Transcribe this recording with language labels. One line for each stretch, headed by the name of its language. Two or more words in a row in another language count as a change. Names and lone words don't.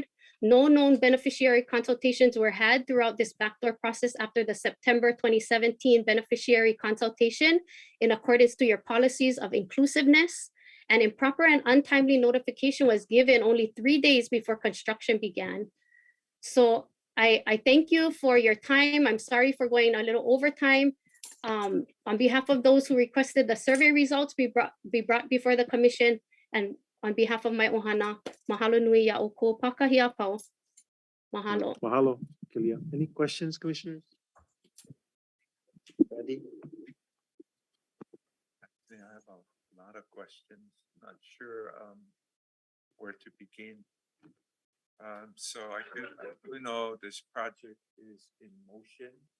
English: No known beneficiary consultations were had throughout this backdoor process after the September 2017 beneficiary consultation in accordance to your policies of inclusiveness, and improper and untimely notification was given only 3 days before construction began. So I thank you for your time. I'm sorry for going a little over time. On behalf of those who requested the survey results be brought before the commission, and on behalf of my ohana,
Hawaiian: mahalo nui ya o ko pakahia pau.
English: Mahalo. Mahalo, Kalia. Any questions, commissioners? Ready? Yeah, I have a lot of questions. Not sure where to begin. So I do know this project is in motion.